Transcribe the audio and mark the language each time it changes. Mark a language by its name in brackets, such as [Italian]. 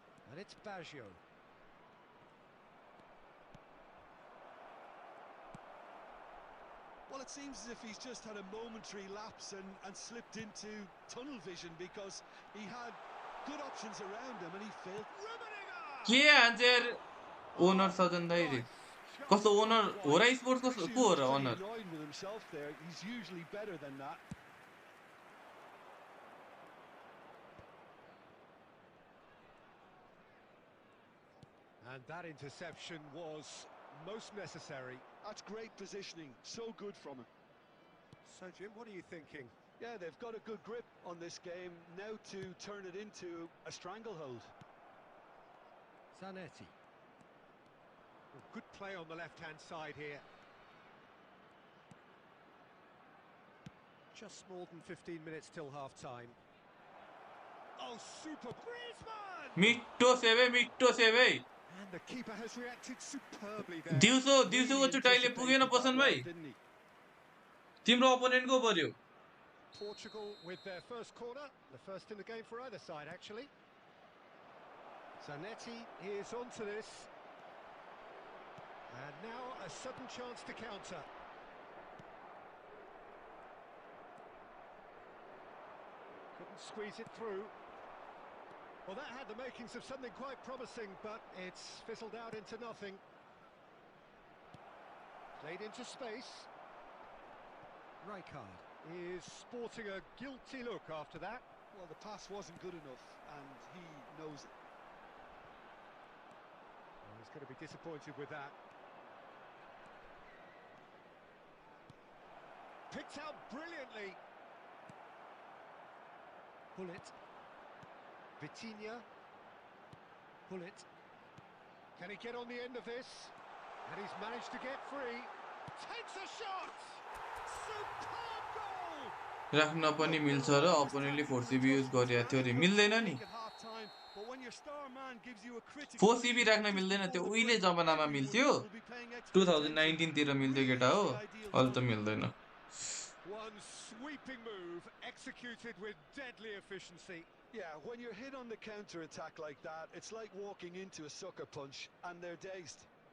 [English] And it's Baggio. Well, it seems as if he's just had a momentary lapse and slipped into tunnel vision because he had good options around him and he failed. [Nepali] के हान्चेर owner सजन दाइले कस्तो owner हो र sports कस्तो को हो र [English] Pretty [Nepali] owner [English] annoyed with himself there. He's usually better than that. And that interception was most necessary. That's great positioning. So good from him. So, Jim, what are you thinking? Yeah, they've got a good grip on this game now to turn it into a stranglehold. Zanetti. Good play on the left-hand side here. Just more than 15 minutes till half-time. Oh, super! Griezmann! [Nepali] मिठो save है [English] And the keeper has reacted superbly there. [Nepali] दिउँसोको चुटाइले पुगेन पसन भाइ [English] Didn't he? [Nepali] तिम्रो अपोनेन्टको पर्यो [English] Portugal with their first corner, the first in the game for either side, actually. Zanetti is onto this. And now a sudden chance to counter. Couldn't squeeze it through. Well, that had the makings of something quite promising, but it's fizzled out into nothing. Played into space. Rijkaard is sporting a guilty look after that. Well, the pass wasn't good enough, and he knows it. Well, he's going to be disappointed with that. Picked out brilliantly. Pullet. Vitinha. Pullet. Can he get on the end of this? And he's managed to get free. Takes a shot! Superb goal! [Nepali] राख्न पनि मिल्छ र अपोनेन्टले 4CB use गरेको थियो अरे मिल्दैन नि [English] But when your star man gives you a critical [Nepali] 4CB राख्न मिल्दैन त्यो उहिले जमानामा मिल्थ्यो 2019 तिर मिल्थ्यो केटा हो अहिले त मिल्दैन [English] One sweeping move executed with deadly efficiency. Yeah, when you're hit on the counter attack like that, it's like walking into a sucker punch and they're dazed.